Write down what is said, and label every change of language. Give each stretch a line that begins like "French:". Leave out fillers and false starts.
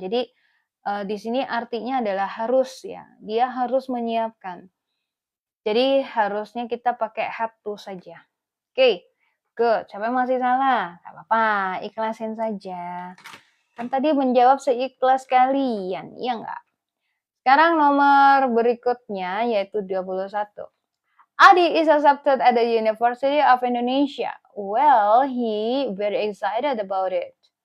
Indonesian: Jadi di sini artinya adalah harus ya. Dia harus menyiapkan. Jadi harusnya kita pakai had to saja. Oke. Good. Siapa yang masih salah? Gak apa-apa, ikhlasin saja. Kan tadi menjawab seikhlas kalian, iya nggak? Sekarang nomor berikutnya yaitu 21.
English: Adi is accepted at the University of Indonesia. Well, he very excited about it.